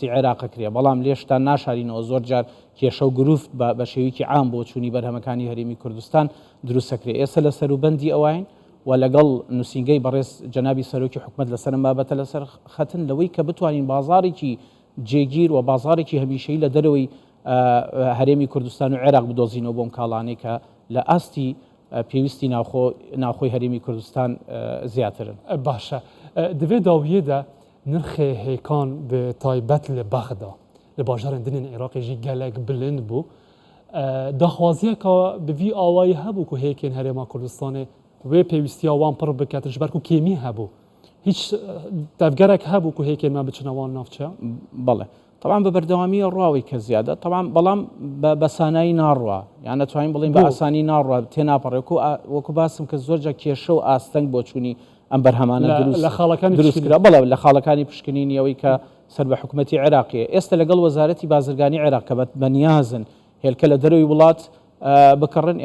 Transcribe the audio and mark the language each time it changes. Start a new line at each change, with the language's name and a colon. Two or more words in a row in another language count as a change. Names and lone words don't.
Central Kurdish: عێراق کرێ بەڵام لێشتا ناشارینەوە زۆر جار کێشە و گروفت بە شێوەیەکی عام بۆ چوونی بەرهەمەکانی هەرێمی کوردستان دروستەکرێ ئێستا لە سەروبەندی ئەوین و لەگەڵ نووسینگەی بەڕێز جەنابی سەرۆکی حکوومەت لەسەرم بابەتە لەسەر خەتن لەوەی کە بتوانین بازارێکی جێگیر و بازارێکی هەمیشەیی لە دەرەوەی هەرێمی کوردستان و عێراق بدۆزینەوە بۆم کاڵانەی کە لە ئاستی پێویستی ناوخۆی هەرێمی کوردستان زیاترن
Kurdish: باشە دەبێت داویێدا نرخێ هێکان بە تایبەت لە بەغدا لە باژارên dinên Iraqê jî gelek bilind bû daxwaziya bi vî awayî hebû ku hêkên Herêma Kurdistanê wê pêwîstiya wan pir biketin ji ber ku kêmî hebû hiç tevgerek hebû ku hêkên me biçine wan navçeya
Central Kurdish: بەڵێ طبعا بە بەردەوامیە ڕاوی کە زیادە طبعا بەڵام بە سانایی ناڕوە یان نەتوانین بڵین بە ئاسانی ناڕوە تێناپەڕێ وەکو باسم کە زۆرجە کێشە و ئاستەنگ بۆ چوونی ئەم بەرهەمانە دروستکرا بەڵێ لە خاڵەکانی پشکنینیەوەی کە سەر بە حکوومەتی عێراقیە ئێستا لەگەڵ وەزارەتی بازرگانی عێراق کە بەنیازن هێلکە لە دەروی وڵات بکڕن.